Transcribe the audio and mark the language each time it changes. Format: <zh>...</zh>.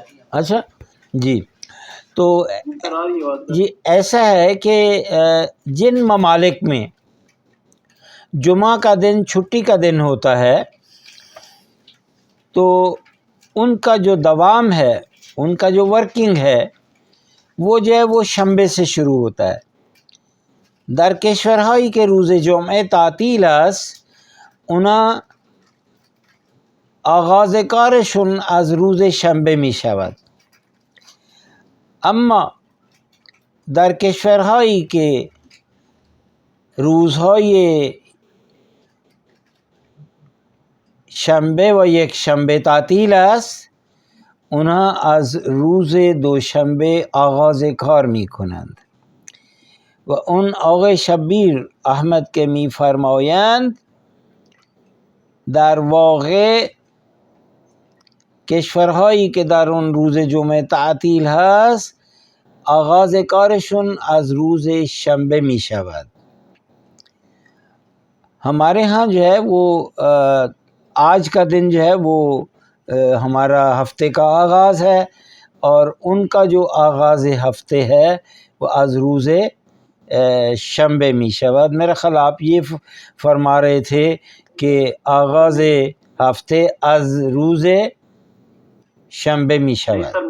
<ur>اچھا جی، تو جی ایسا ہے کہ جن ممالک میں جمعہ کا دن چھٹی کا دن ہوتا ہے تو ان کا جو دوام ہے، ان کا جو ورکنگ ہے وہ جو ہے وہ شنبه سے شروع ہوتا ہے.</ur> <fa>در کشورهایی که روز جمعه تعطیل است اونا آغاز کارشون از روز شنبه می شود. اما در کشورهایی که روزهای شنبه و یک شنبه تعطیل است اونها از روز دوشنبه آغاز کار می کنند و اون آقای شبیر احمد که می فرمایند در واقع کشورهایی که در اون روز جمعه تعطیل هست آغاز کارشون از روز شنبه می شود.</fa> <ur>ہمارے ہاں جو ہے وہ آج کا دن جو ہے وہ ہمارا ہفتے کا آغاز ہے اور ان کا جو آغاز ہفتے ہے وہ</ur> <fa>از روز شنبه می شود.</fa> <ur>میرا خیال آپ یہ فرما رہے تھے کہ</ur> <fa>آغاز ہفتے از روز شنبه می شود.</fa>